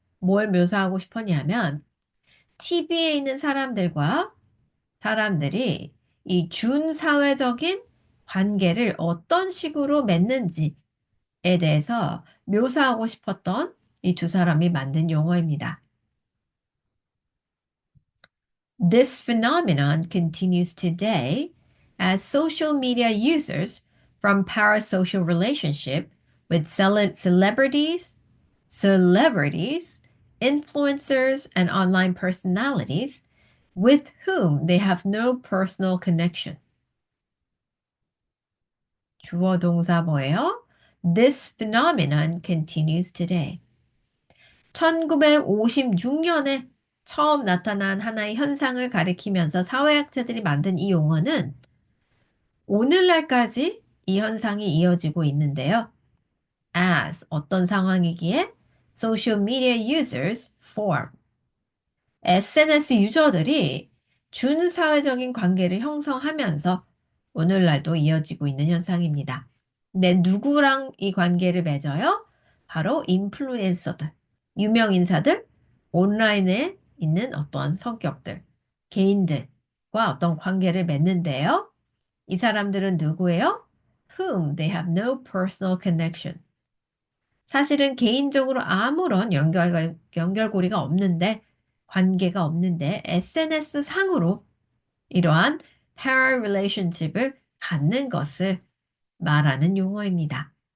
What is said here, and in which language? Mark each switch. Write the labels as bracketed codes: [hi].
[ko] 뭘 묘사하고 싶었냐면 TV에 있는 사람들이 이 준사회적인 관계를 어떤 식으로 맺는지에 대해서 묘사하고 싶었던 이 두 사람이 만든 용어입니다. [en] This phenomenon continues today as social media users from parasocial relationship with celebrities, influencers, and online personalities with whom they have no personal connection. [ko] 주어 동사 뭐예요? [en] This phenomenon continues today. [ko] 1956년에 처음 나타난 하나의 현상을 가리키면서 사회학자들이 만든 이 용어는 오늘날까지 이 현상이 이어지고 있는데요. [en] As [ko] 어떤 상황이기에 [en] social media users form. [ko] SNS 유저들이 준사회적인 관계를 형성하면서 오늘날도 이어지고 있는 현상입니다. 근데 누구랑 이 관계를 맺어요? 바로 인플루엔서들, 유명 인사들, 온라인에 있는 어떠한 성격들, 개인들과 어떤 관계를 맺는데요. 이 사람들은 누구예요? [en] Whom they have no personal connection. [ko] 사실은 개인적으로 아무런 연결고리가 없는데, 관계가 없는데, SNS 상으로 이러한 para relationship을 갖는 것을 말하는 용어입니다.